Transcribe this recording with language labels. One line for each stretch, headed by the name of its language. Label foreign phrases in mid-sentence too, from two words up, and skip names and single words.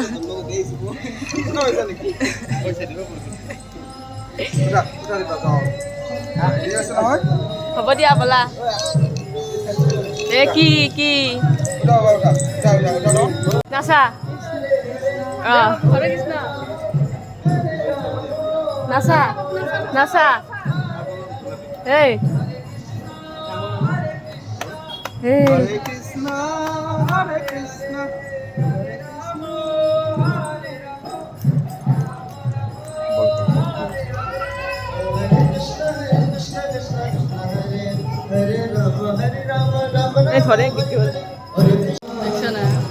Assamese: হ'ব দিয়া ব'লা এ কি নাচা হৰে কৃষ্ণ নাচা নাচা এই হরে কৃষ্ণ হরে কৃষ্ণ
Bangla: এই ধরে কি হল দেখছ না